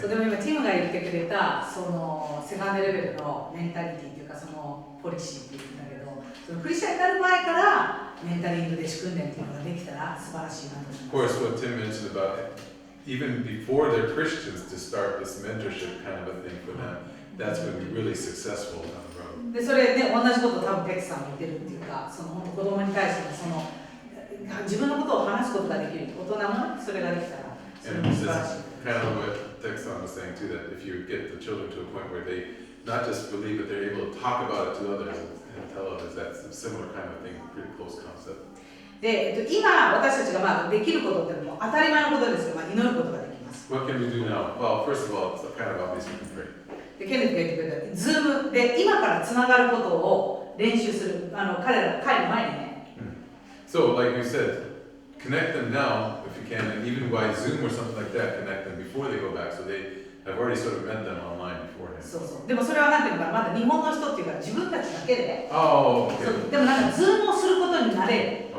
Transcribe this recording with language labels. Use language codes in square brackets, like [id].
[ja] そうでも今ティムが言ってくれたそのセカンドレベルのメンタリティというかそのポリシーっていうんだけど、そのクリスチャンになる前からメンタリングで仕組んでっていうのができたら素晴らしいなと思い [en] Of course, what Tim mentioned about even before they're Christians to start this mentorship kind of a thing for them, that's going to be really successful down the road. [ja] でそれね同じことを多分ペクさんも言ってるっていうか、その本当子供に対してのその自分のことを話すことができる大人もそれができたらそれ [en] And [ja] も [en] this kind of what Texan was saying too, that if you get the children to a point where they not just believe, but they're able to talk about it to others and tell others, that's a similar kind of thing, pretty close concept. [ja] で、今私たちがまあできることってもう当たり前のことですけど、まあ、祈ることができます。 [en] What can we do now? Well, first of all, it's kind of obvious we can pray. [ja] でケネスが言ってくれた、ズームで今からつながることを練習する、彼らが帰る前にね。 [en] So, like we said, connect them now if you can, and even by Zoom or something like that, connect them before they go back, so they have already sort of met them online beforehand. [ja] そうそう。でもそれはなんていうのかな、まだ日本の人っていうか自分たちだけで。 [en] Oh, [ja] そう [en] okay. [ja] でもなんかズームをすることになれる。